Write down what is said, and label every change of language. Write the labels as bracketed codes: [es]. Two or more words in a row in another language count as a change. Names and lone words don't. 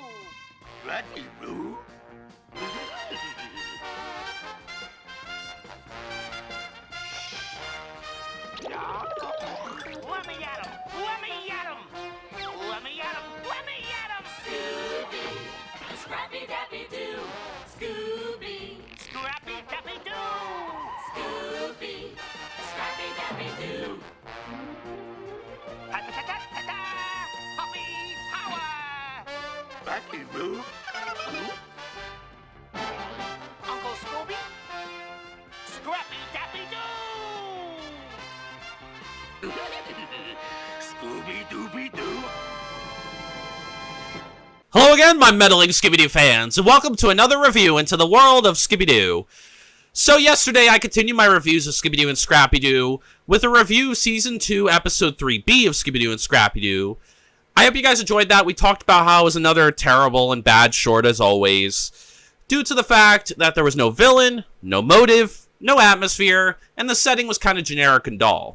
[en] Scrappy Doo? Let me at him! Let me at him! Let me at him! Let me at him! Scooby, Scrappy Dappy Doo, Scooby, Scrappy Dappy Doo! Scooby, Scrappy Dappy Doo. Ta-ta-ta-ta-ta! Puppy power! Scrappy Doo? Uncle Scooby? Scrappy Dappy Doo! Scooby-Dooby-Doo? Hello again, my meddling Scooby-Doo fans, and welcome to another review into the world of Scooby-Doo. So yesterday, I continued my reviews of Scooby-Doo and Scrappy-Doo with a review Season 2, Episode 3B of Scooby-Doo and Scrappy-Doo. I hope you guys enjoyed that. We talked about how it was another terrible and bad short as always, due to the fact that there was no villain, no motive, no atmosphere, and the setting was kind of generic and dull.